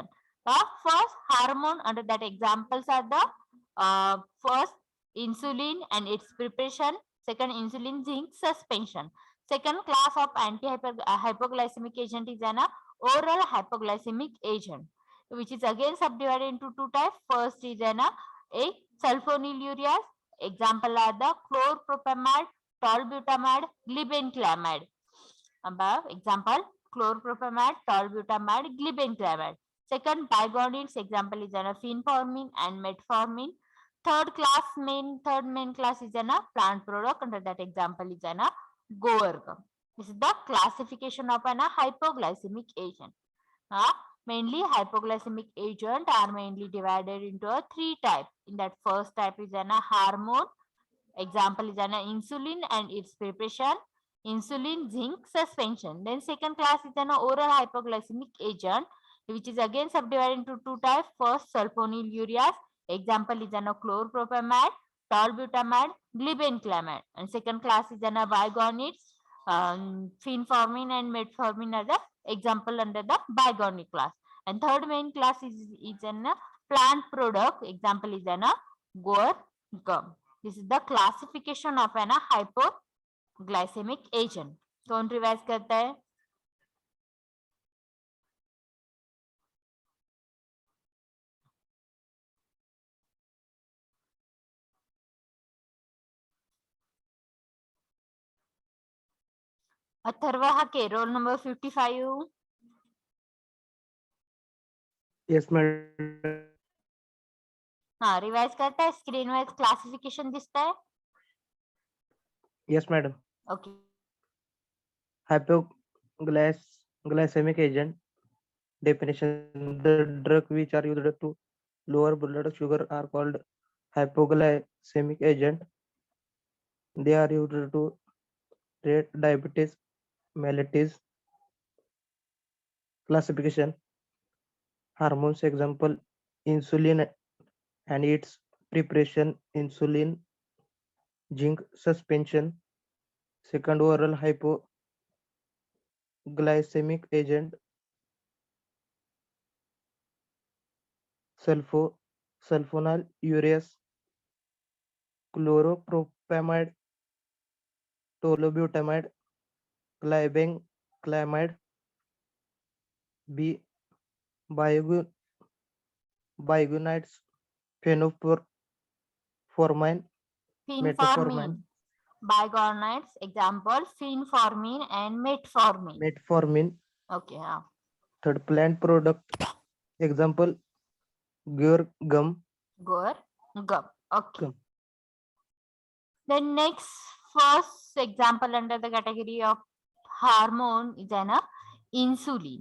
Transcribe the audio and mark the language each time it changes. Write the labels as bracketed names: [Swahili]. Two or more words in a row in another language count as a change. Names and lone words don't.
[English] First hormone, under that examples are the first insulin and its preparation, second insulin zinc suspension. Second class of hypoglycemic agent is an oral hypoglycemic agent, which is again subdivided into 2 types. First is an a sulfonylureas. Example are the chlorpropamide, tolbutamide, glibenclamide. Above example chlorpropamide, tolbutamide, glibenclamide. Second bigonics. Example is an fenformin and metformin. Third main class is an plant product. Under that example is an Goergum. This is the classification of an hypoglycemic agent. Mainly hypoglycemic agent are mainly divided into 3 types. In that first type is an hormone. Example is an insulin and its preparation, insulin zinc suspension. Then second class is an oral hypoglycemic agent, which is again subdivided into 2 types. First sulfonylureas. Example is an chlorpropamide, tolbutamide, glibenclamide. And second class is an bigonics, fenformin and metformin are the example under the bigonic class. And third main class is an plant product. Example is an Goergum. This is the classification of an hypoglycemic agent. [Hindi] कौन रिवाइज करता है? अथर्वा हाके, [English] roll number [Hindi] 55. [English] Yes, madam. [Hindi] हाँ रिवाइज करता है. [English] screen wise classification [Hindi] दिसता है. [English] Yes, madam. ओके. Hypoglycemic agent definition: the drug which are used to lower blood sugar are called hypoglycemic agent. They are used to treat diabetes mellitus. Classification: hormones, example insulin and its preparation, insulin zinc suspension. Second oral hypoglycemic agent, sulfonylureas, chloropropamide, tolbutamide, glibenclamide. B. Bigonides, fenformin, metformin. Bigonides, example fenformin and metformin. Metformin. Okay, हाँ. Third plant product, example Goergum. Goergum. Okay. Gum. Then next, first example under the category of hormone is an insulin.